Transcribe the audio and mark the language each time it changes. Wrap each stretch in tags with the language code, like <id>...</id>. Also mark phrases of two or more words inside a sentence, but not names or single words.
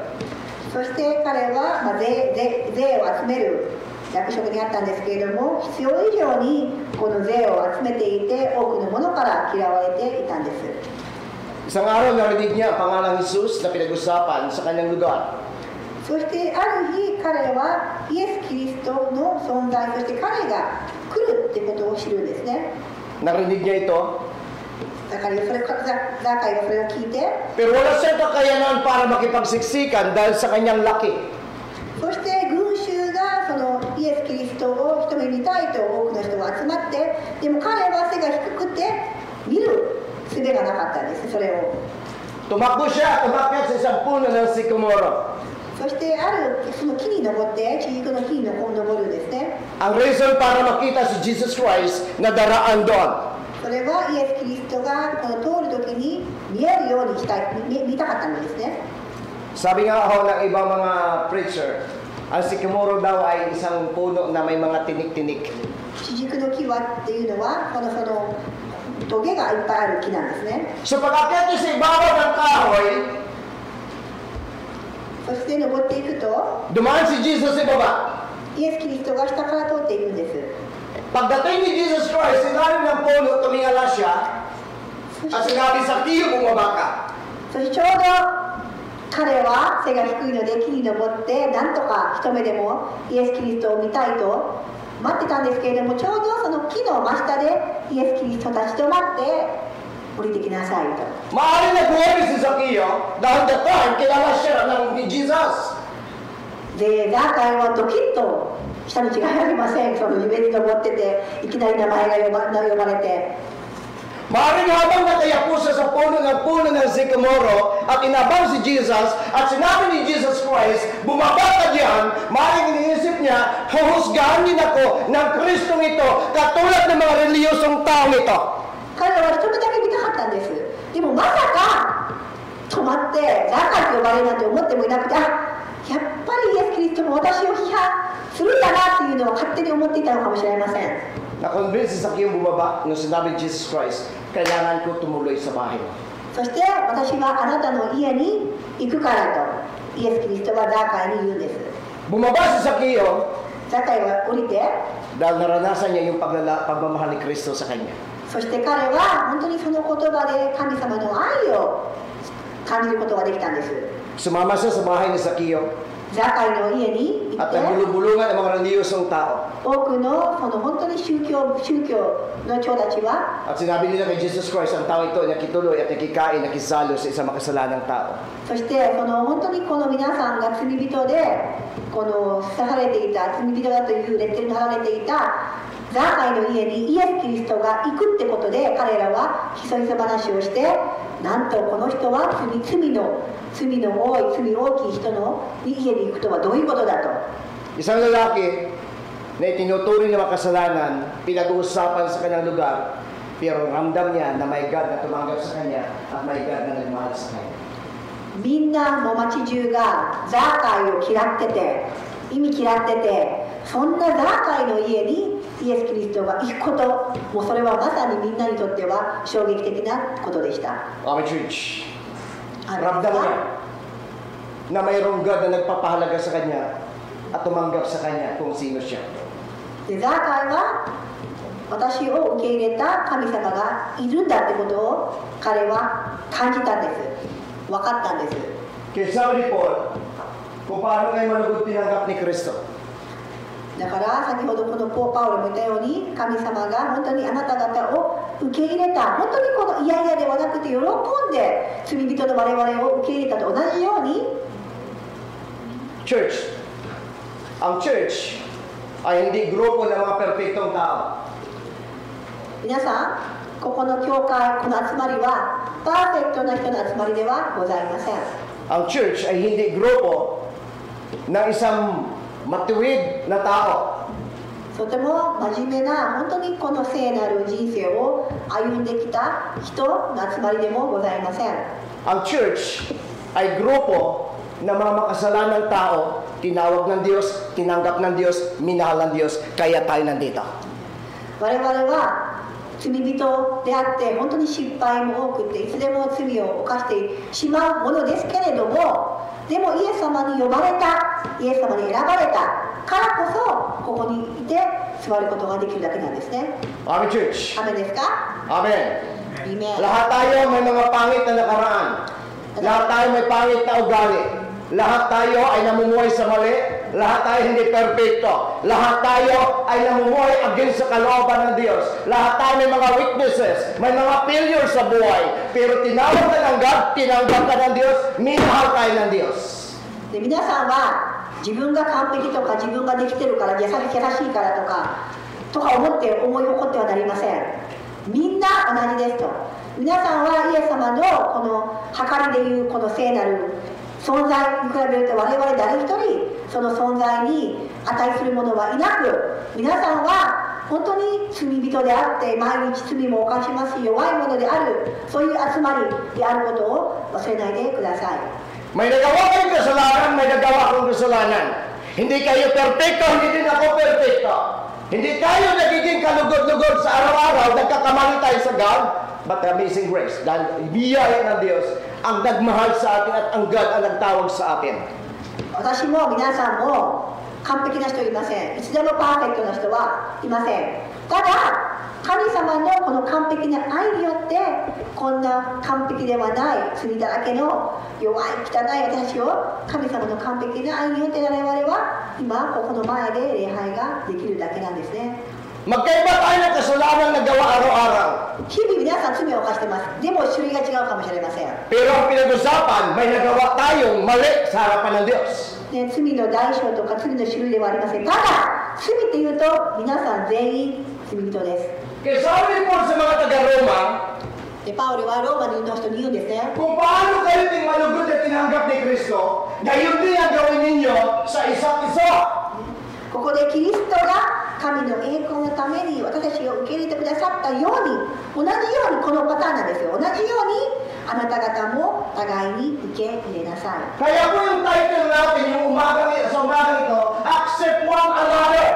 <ja>そして彼は、税を集める役職にあったんですけれども、必要以上にこの税を集めていて、多くの者から嫌われていたんです。</ja> <tl>Isang araw narinig niya ang pangalang Jesus na pinag-usapan sa kanyang lugar.</tl> <ja>そしてある日彼はイエス・キリストの存在、そして彼が来るってことを知るんですね。</ja> <tl>Narinig niya ito.</tl> <ja>ザカリはそれを聞いて、</ja> <tl>Pero wala siyang kakayanan para makipagsiksikan dahil sa kanyang laki.</tl> <ja>そして群衆がそのイエス・キリストを一目見たいと多くの人が集まって、でも彼は背が低くて見る術がなかったんです。それを</ja> <tl>Tumakbo siya, tumakyat sa isang puno ng sikomoro.</tl> <ja>そしてあるその木に登って、地軸の木に登るんですね。</ja> <tl>Ang reason para makita si Jesus Christ na daraan doon.</tl> <ja>それはイエス・キリストがこの通るときに見えるように見たかったのですね。</ja> <tl>Sabi nga ako ng ibang mga preacher, ang sikomoro daw ay isang puno na may mga tinik-tinik.</tl> <ja>地軸の木はっていうのはそのトゲがいっぱいある木なんですね。</ja> <tl>So pag-akyat niya sa ibabaw ng kahoy,</tl> <ja>そして登っていくと、</ja> <tl>dumaan si Jesus sa ibaba.</tl> <ja>イエス・キリストが下から通っていくんです。</ja> <tl>Pagdating ni Jesus Christ, sinabi ng puno, tumingala siya, at sinabi sa tiyo, bumaba ka.</tl> <ja>そしてちょうど彼は背が低いので木に登ってなんとか一目でもイエス・キリストを見たいと待ってたんですけれども、ちょうどその木の真下でイエス・キリスト立ち止まって降りてきなさいと。</ja> <tl>Maaari na buhay si Zacchaeus dahil</tl> <en>that time,</en> <tl>kilala siya ni Jesus.</tl> <ja>でザーカイはドキッとしたに違いありません。その上に登ってていきなり名前が呼ばれて、</ja> <tl>Maaaring habang nakayapo siya sa puno ng sikomoro at inabang si Jesus at sinabi ni Jesus Christ, bumaba ka diyan, maaaring iniisip niya, huhusgahan din ako ng Kristong ito katulad ng mga reliyosong taong ito.</tl> <ja>彼は一目だけ見たかったんです。でもまさか止まってザーカイと呼ばれるなんて思ってもいなくて、やっぱりイエス・キリストも私を批判するんだなっていうのを勝手に思っていたのかもしれません。</ja> <tl>Na-convince si Zacchaeus bumaba nung sinabi ni Jesus Christ, kailangan ko tumuloy sa bahay.</tl> <ja>そして私はあなたの家に行くからとイエス・キリストはザーカイに言うんです。</ja> <tl>Bumaba si Zacchaeus</tl> <ja>ザーカイは降りて、</ja> <tl>dahil naranasan niya yung pagmamahal ni Kristo sa kanya.</tl> <ja>そして彼は本当にその言葉で神様の愛を感じることができたんです。</ja> <tl>Sumama siya sa bahay ni Zacchaeus</tl> <ja>ザーカイの家に行</ja> <tl>at</tl> <ja>って、</ja> <tl>nagbulubulungan ang mga reliyosong tao.</tl> <ja>多くのその本当に宗教の長たちは、</ja> <tl>At sinabi nila kay Jesus Christ, ang tao ito nakituloy at nakikain, nakisalo sa isang makasalanang tao.</tl> <ja>そしてその本当にこの皆さんが罪人でこの刺されていた、罪人だというレッテルに貼られていたザーカイの家にイエス・キリストが行くってことで、彼らはひそひそ話をして、なんとこの人は罪の多い、罪大きい人の家に行くとはどういうことだと。</ja> <tl>Isang lalaki na itinuturing na makasalanan, pinag-uusapan sa kanyang lugar, pero ramdam niya na may God na tumanggap sa kanya at may God na nagmahal sa kanya.</tl> <ja>みんなもう町中がザーカイを嫌ってて、意味嫌ってて、そんなザーカイの家にイエス・キリストが行くこと、もうそれはまさにみんなにとっては衝撃的なことでした。</ja> <en>Amen, church.</en> <ja>あれ</ja> <tl>Ramdam niya na mayroong God na nagpapahalaga sa kanya at tumanggap sa kanya kung sino siya.</tl> <ja>でザーカイは私を受け入れた神様がいるんだってことを彼は感じたんです。分かったんです。</ja> <tl>Kaya sabi ni Paul, kung paano kayo malugod tinanggap ni Kristo.</tl> <ja>だから先ほどこのパウロも言ったように、神様が本当にあなた方を受け入れた、本当にこの嫌々ではなくて喜んで罪人の我々を受け入れたと同じように、</ja> <tl>Church, ang church ay hindi grupo ng mga perpektong tao.</tl> <ja>皆さん、ここの教会、この集まりはパーフェクトな人の集まりではございません。</ja> <tl>Ang church ay hindi grupo ng isang matuwid na tao.</tl> <ja>とても真面目な、本当にこの聖なる人生を歩んできた人の集まりでもございません。</ja> <tl>Ang church ay grupo ng mga makasalanang tao, tinawag ng Diyos, tinanggap ng Diyos, minahal ng Diyos, kaya tayo nandito.</tl> <ja>我々は罪人であって本当に失敗も多くていつでも罪を犯してしまうものですけれども、でもイエス様に呼ばれた、イエス様に選ばれたからこそここにいて座ることができるだけなんですね。</ja> <en>Amen, church.</en> <ja>アメですか？</ja> <en>Amen.</en> <ja>イメン。</ja> <tl>Lahat tayo may mga pangit na nakaraan. Lahat tayo may pangit na ugali. Lahat tayo ay namumuhay sa mali. Lahat tayo hindi perfecto. Lahat tayo ay namumuhay against sa kalooban ng Diyos. Lahat tayo may mga weaknesses, may mga failures sa buhay. Pero tinawag ka ng God, tinanggap ka ng Diyos, minahal tayo ng Diyos.</tl> <ja>で皆さんは自分が完璧とか自分ができてるから優しいからとか思って思い起こってはなりません。みんな同じですと。皆さんはイエス様のこの計りでいうこの聖なる存在に比べると我々誰一人その存在に値する者はいなく、皆さんは本当に罪人であって毎日罪も犯しますし弱い者である、そういう集まりであることを忘れないでください。</ja> <tl>May nagawa kayong kasalanan, may nagawa akong kasalanan. Hindi kayo perfecto, hindi din ako perfecto. Hindi tayo nagiging kalugod-lugod sa araw-araw, nagkakamali tayo sa God.</tl> <en>But the amazing grace,</en> <tl>dahil biyaya ng Diyos ang nagmahal sa atin at ang God ang nagtawag sa atin.</tl> <ja>私も皆さんも完璧な人いません。いつでもパーフェクトな人はいません。ただ神様のこの完璧な愛によってこんな完璧ではない罪だらけの弱い汚い私を神様の完璧な愛によって我々は今ここの前で礼拝ができるだけなんですね。</ja> <tl>Magkaiba tayo ng kasalanang nagawa araw-araw.</tl> <ja>日々皆さん罪を犯してます。でも種類が違うかもしれません。</ja> <tl>Pero ang pinag-usapan, may nagawa tayong mali sa harapan ng Diyos.</tl> <ja>ね、罪の代償とか罪の種類ではありません。ただ罪っていうと皆さん全員罪人です。</ja> <tl>Kaya sabi po sa mga taga-Roma,</tl> <ja>でパウロはローマの人に言うんですね。</ja> <tl>kung paano kayo malugod at tinanggap ni Kristo, gayon din ang gawin ninyo sa isa't isa.</tl> <ja>ここでキリストが神の栄光のために私たちを受け入れてくださったように、同じようにこのパターンなんですよ。同じようにあなた方も互いに受け入れなさい。</ja> <tl>Kaya po yung title natin, yung sa umagang ito,</tl> <en>Accept One Another.</en>